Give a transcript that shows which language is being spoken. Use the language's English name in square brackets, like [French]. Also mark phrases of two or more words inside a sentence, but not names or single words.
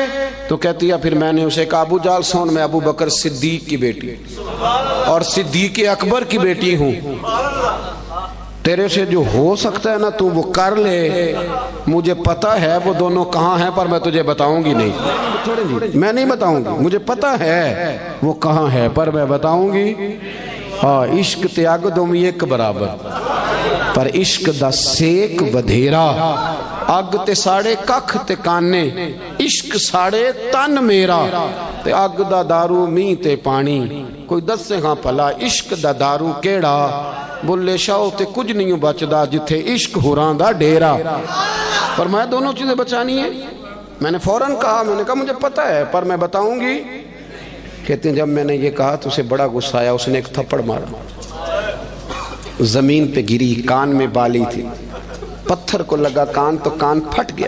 [Urdu] تو کہتی ہے پھر میں نے اسے کہا ابو جال سون, میں ابو بکر صدیق کی بیٹی اور صدیق اکبر کی بیٹی ہوں, تیرے سے جو ہو سکتا ہے نا تو وہ کر لے. مجھے پتا ہے وہ دونوں کہاں ہیں پر میں تجھے بتاؤں گی نہیں, میں نہیں بتاؤں گی. مجھے پتا ہے وہ کہاں ہے پر میں بتاؤں گی. [Punjabi] ہاں عشق تے اگ دوویں ایک برابر, پر عشق دا سیک ودھیرا. اگ تے ساڑے ککھ تے کانے, عشق ساڑے تن میرا. تے اگ دا دارو می تے پانی, کوئی دسے ہاں پلا عشق دا دارو کیڑا. بلے شاہ تے کچھ نہیں بچدا جتھے عشق ہوران دا ڈیرا. [Urdu] فرمایا دونوں چیزیں بچانی ہیں. میں نے فوراً کہا, میں نے کہا مجھے پتہ ہے پر میں بتاؤں گی. کہتے ہیں جب میں نے یہ کہا تو اسے بڑا غصہ آیا, اس نے ایک تھپڑ مارا, زمین پہ گری, کان میں بالی تھی, پتھر کو لگا کان تو کان پھٹ گیا.